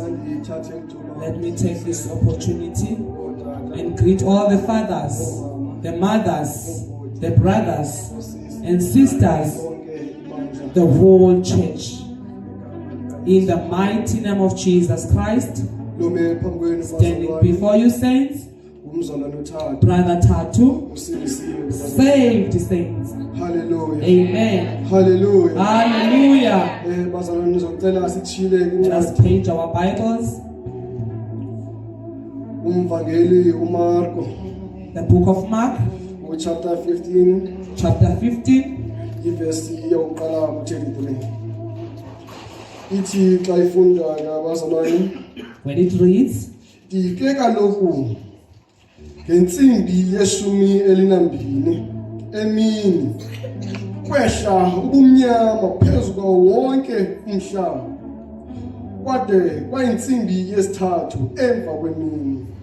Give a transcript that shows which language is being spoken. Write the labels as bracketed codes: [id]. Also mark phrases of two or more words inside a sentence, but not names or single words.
[en] Let me take this opportunity and greet all the fathers, the mothers, the brothers and sisters, the whole church. In the mighty name of Jesus Christ, standing before you saints, Brother Tatu, saved saints. Hallelujah. Amen. Hallelujah. Hallelujah. [xh] Bazalwane nizocela sithile [en] Just page our Bibles. [xh] Umvangeli uMarko, [en] The book of Mark, chapter 15, chapter 15, [xh] iverse yokuqala ku-33. Ithi xa ifunda ngabazalwane, [en] when it reads, [xh] "Dike kaloku ngensimbi yeshumi elinambini emini kwehla ubumnyama phezu kwawo wonke umhlaba kwade kwayinsimbi yesithathu emva kwemini.